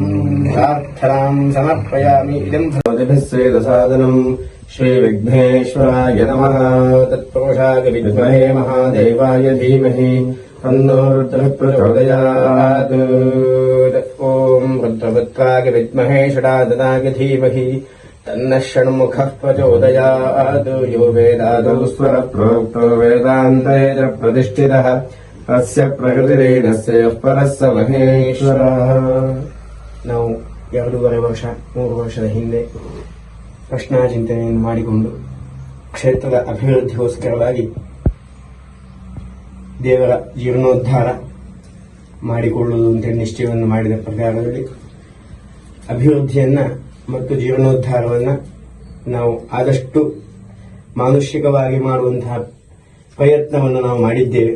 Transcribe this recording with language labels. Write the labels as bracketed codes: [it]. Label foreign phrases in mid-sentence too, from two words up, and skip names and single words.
[sa] प्रार्थनां समर्पयामि इदं भवतिभिस्वेदसादनं श्रीविघ्नेश्वराय नमः तत्पुरुषाय विद्महे महादेवाय धीमहि तन्नो रुद्रः प्रचोदयात् ॐ रुद्रवक्त्राय विद्महे षडाननाय धीमहि तन्नः षण्मुखः प्रचोदयात् यो वेदादौ स्वरः प्रोक्तो वेदान्ते च प्रतिष्ठितः अस्य प्रकृतिरेणस्य यः परः स महेश्वरः. [kn] ನಾವು 2.5 ವರ್ಷ 3 ವರ್ಷದ ಹಿಂದೆ ಪ್ರಶ್ನಾ ಚಿಂತನೆಯನ್ನು ಮಾಡಿಕೊಂಡು ಕ್ಷೇತ್ರದ ಅಭಿವೃದ್ಧಿಗೋಸ್ಕರವಾಗಿ ದೇವರ ಜೀರ್ಣೋದ್ಧಾರ ಮಾಡಿಕೊಳ್ಳುವುದು ಅಂತೇಳಿ ನಿಶ್ಚಯವನ್ನು ಮಾಡಿದ ಪ್ರಕಾರದಲ್ಲಿ ಅಭಿವೃದ್ಧಿಯನ್ನ ಮತ್ತು ಜೀರ್ಣೋದ್ಧಾರವನ್ನ ನಾವು ಆದಷ್ಟು ಮಾನುಷಿಕವಾಗಿ ಮಾಡುವಂತಹ ಪ್ರಯತ್ನವನ್ನು ನಾವು ಮಾಡಿದ್ದೇವೆ.